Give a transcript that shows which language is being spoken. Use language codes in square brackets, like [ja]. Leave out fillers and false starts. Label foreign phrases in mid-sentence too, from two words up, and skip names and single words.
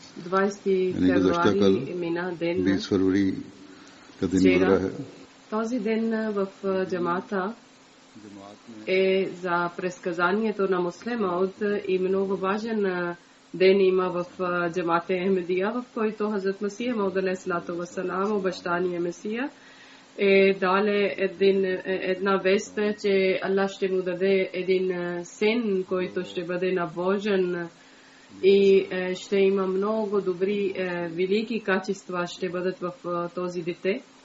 [ur] یعنی گزشتہ کل 20 فروری کا دن گزرا ہے. [bg] Този ден в джамата е за предсказанието на муслима и много важен ден има в джамата Ахмедия, в който Хазрат Масия Мауд [ar] عليه الصلاة والسلام, [bg] обещания Месия, е дале една вест, че Аллах ще му даде един син, който ще бъде набожен и ще има много добри, велики качества ще бъдат в този дете.